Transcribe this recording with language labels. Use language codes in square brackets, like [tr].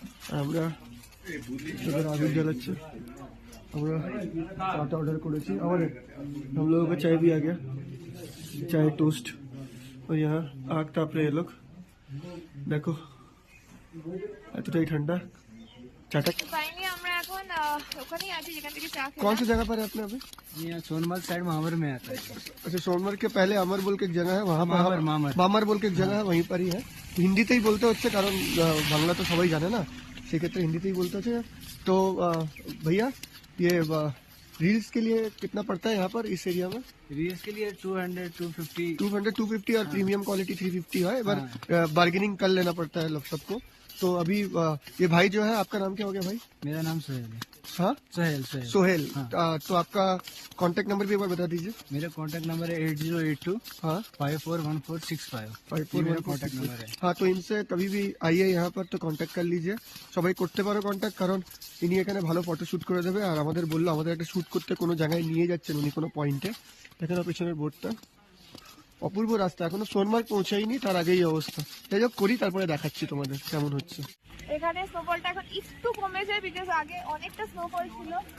[bn] আর আমরা এবার আগুন জ্বালাচ্ছে, আমরা চাটা ऑर्डर করেছি। [hi] আমাদের हम लोगों को चाय भी आ गया, चाय टोस्ट। और यहाँ आग ताप रहे हैं लोग, देखो [bn] এতটাই ঠান্ডা। [hi] चाटा [bn] ফাইনালি আমরা এখন ওখানেই আছি যেখান থেকে চা [hi] कौन सी जगह पर है अपने अभी? यहाँ सोनमर्ग साइड महावर में आता है। अच्छा, सोनमर्ग के पहले अमर बोल के एक जगह है, वहाँ मामर, मामर। मामर बोल के एक जगह है, वहीं पर ही है। [bn] হিন্দিতেই বলতে হচ্ছে কারণ বাংলা তো সবাই জানে না, সেক্ষেত্রে হিন্দিতেই বলতে হচ্ছে। [hi] तो भैया ये रील्स के लिए कितना पड़ता है यहाँ पर इस एरिया में? रील्स के लिए 200, 250। 200 250 और प्रीमियम क्वालिटी 350 है। एक बार बार्गेनिंग कर लेना पड़ता है लोग सबको। तो अभी ये भाई जो है, आपका नाम क्या हो गया भाई? मेरा नाम सोहेल है। हाँ, सोहेल सोहेल। सोहेल। हाँ। तो आपका कांटेक्ट नंबर भी एक बार बता दीजिए। मेरा कॉन्टैक्ट नंबर है 8082 हाँ 541465। 541465 मेरा कॉन्टैक्ट नंबर है। हाँ, तो इनसे कभी भी आइए यहाँ पर तो कांटेक्ट कर लीजिए। [bn] সবাই করতে পারো কন্ট্যাক্ট, কারণ ইনি এখানে ভালো ফটো শুট করে দেবে। আর আমাদের বললো আমাদের একটা শুট করতে কোনো জায়গায় নিয়ে যাচ্ছেন উনি, কোনো পয়েন্টে। দেখেন না পেছনের বোর্ডটা, অপূর্ব রাস্তা, এখনো সোনমার্গ পৌঁছাইনি, তার আগেই এই অবস্থা। যাই হোক, করি তারপরে দেখাচ্ছি তোমাদের কেমন হচ্ছে। এখানে স্নোফলটা এখন একটু কমেছে, বিকজ আগে অনেকটা স্নোফল ছিল।